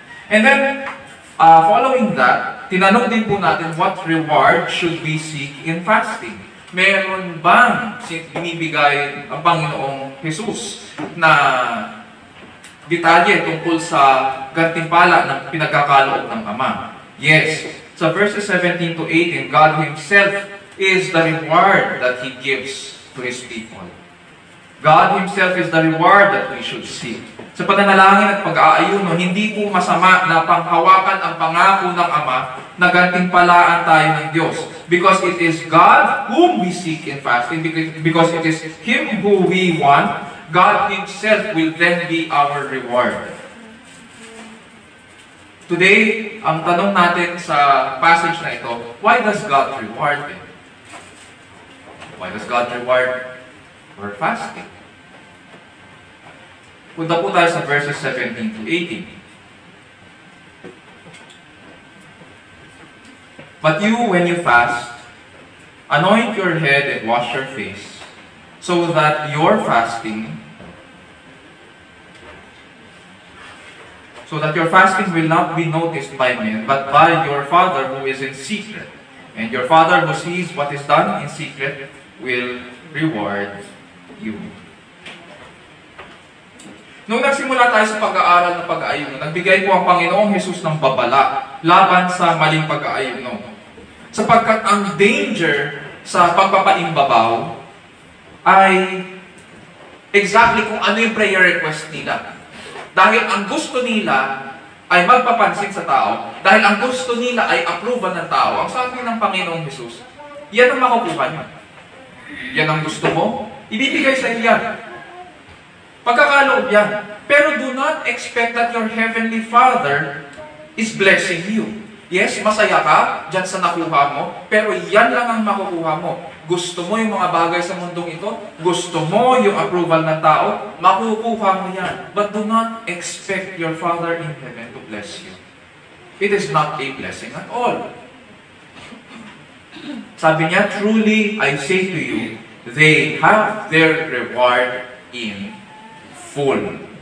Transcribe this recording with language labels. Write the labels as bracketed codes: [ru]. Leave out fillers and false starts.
[en] And then, following that, [tl] tinanong din po natin [en] what reward should we seek in fasting. [tl] Meron bang binibigay ang Panginoong Jesus na detalye tungkol sa gantimpala ng pinagkakaloob ng Ama? [en] Yes. Sa verses 17 to 18, God Himself is the reward that He gives to His people. God Himself is the reward that we should seek. [tl] Sa pananalangin at pag-aayuno, hindi po masama na panghawakan ang pangako ng Ama na gantimpalaan tayo ng Diyos. [en] Because it is God whom we seek in fasting, because it is Him who we want, God Himself will then be our reward. Today, [tl] ang tanong natin sa [en] passage [tl] na ito, [en] why does God reward it? Why does God reward our fasting? [tl] Punta po tayo sa verses 17 to 18. [en] But you, when you fast, anoint your head and wash your face, so that your fasting will not be noticed by men, but by your Father who is in secret. And your Father who sees what is done in secret will reward you. [tl] Nung nagsimula tayo sa pag-aaral ng pag-aayuno, nagbigay po ang Panginoong Jesus ng babala laban sa maling pag-aayuno. Sapagkat ang danger sa pagpapaimbabaw ay exactly kung ano yung prayer request nila. Dahil ang gusto nila ay magpapansin sa tao, dahil ang gusto nila ay approval ng tao, ang sabi ng Panginoong Jesus, yan ang makukuha niyo. Yan ang gusto mo, ibibigay sa iyo yan. Pagkakaloob yan. [en] Pero do not expect that your Heavenly Father is blessing you. [tl] Yes, masaya ka dyan sa nakuha mo, pero yan lang ang makukuha mo. Gusto mo yung mga bagay sa mundong ito, gusto mo yung approval ng tao, makukuha mo yan. [en] But do not expect your Father in heaven to bless you. It is not a blessing at all. [tl] Sabi niya, [en] truly I say to you, they have their reward in full.